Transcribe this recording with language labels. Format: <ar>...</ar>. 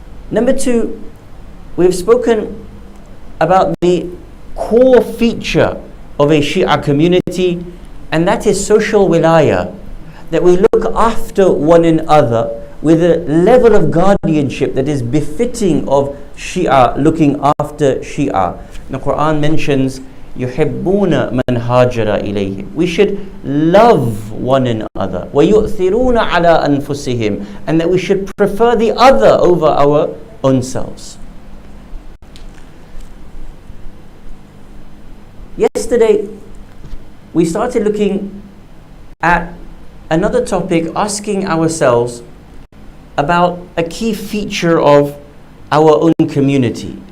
<en>Number two, we've spoken about the core feature of a Shia community, and that is social wilaya, that we look after one another with a level of guardianship that is befitting of Shia looking after Shia.</en> <ar>The Quran mentions يُحِبُّونَ مَنْ هَاجَرَ إِلَيْهِمْ.</ar> <en>We should love one another.</en> <ar>وَيُؤْثِرُونَ عَلَىٰ أَنفُسِهِمْ.</ar> <en>And that we should prefer the other over our own selves. Yesterday, we started looking at another topic, asking ourselves about a key feature of our own community.</en>